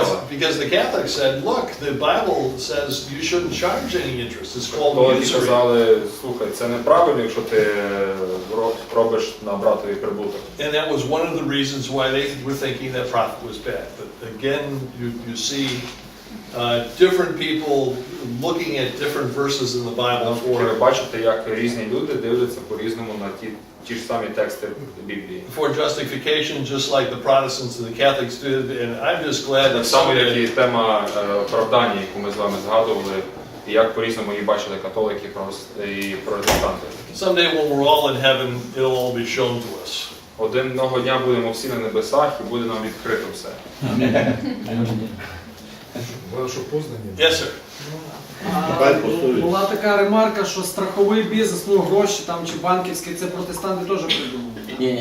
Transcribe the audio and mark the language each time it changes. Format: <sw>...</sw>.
<en>Because the Catholics said, look, the Bible says you shouldn't charge any interest. It's called</en> <uk>Католики</uk> <en>usury.</en> <uk>сказали: слухай, це неправильно, якщо ти робиш на братові прибуток.</uk> <en>And that was one of the reasons why they were thinking that profit was bad. But again, you see different people looking at different verses in the Bible</en> <uk>Ви бачите, як різні люди дивляться по-різному на ті ж самі тексти Біблії.</uk> <en>for justification, just like the Protestants and the Catholics did. And I'm just glad that</en> <uk>Так само, як і тема оправдання, яку ми з вами згадували, і як по-різному її бачили католики і протестанти.</uk> <en>someday when we're all in heaven, it'll all be shown to us.</en> <uk>Одного дня будемо всі на небесах і буде нам відкрито все.</uk> <en>Yes, sir.</en> <uk>Була така ремарка, що страховий бізнес, ну гроші там чи банківський, це протестанти теж придумали.</uk>